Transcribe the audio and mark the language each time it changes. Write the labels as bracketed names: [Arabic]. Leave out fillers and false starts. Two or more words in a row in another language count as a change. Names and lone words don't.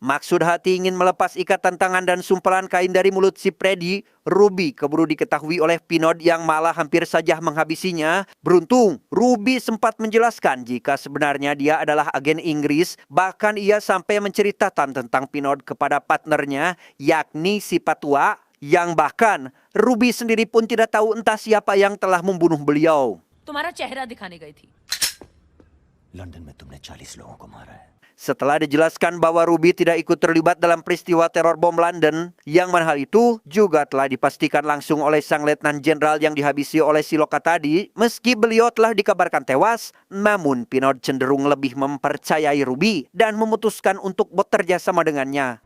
[Indonesian] Maksud hati ingin melepas ikatan tangan dan sumpalan kain dari mulut si Freddy, Ruby keburu diketahui oleh Pinot yang malah hampir saja menghabisinya. Beruntung, Ruby sempat menjelaskan jika sebenarnya dia adalah agen Inggris. Bahkan ia sampai menceritakan tentang Pinot kepada partnernya, yakni si Patua, yang bahkan Ruby sendiri pun tidak tahu entah siapa yang telah membunuh beliau. [Hindi] तुम्हारा चेहरा दिखाने गई थी. लंदन में तुमने 40 लोगों को मारा है. [Indonesian] Setelah dijelaskan bahwa Ruby tidak ikut terlibat dalam peristiwa teror bom London, yang mana hal itu juga telah dipastikan langsung oleh sang letnan jenderal yang dihabisi oleh si Loka tadi. Meski beliau telah dikabarkan tewas, namun Pinot cenderung lebih mempercayai Ruby dan memutuskan untuk bekerja sama dengannya.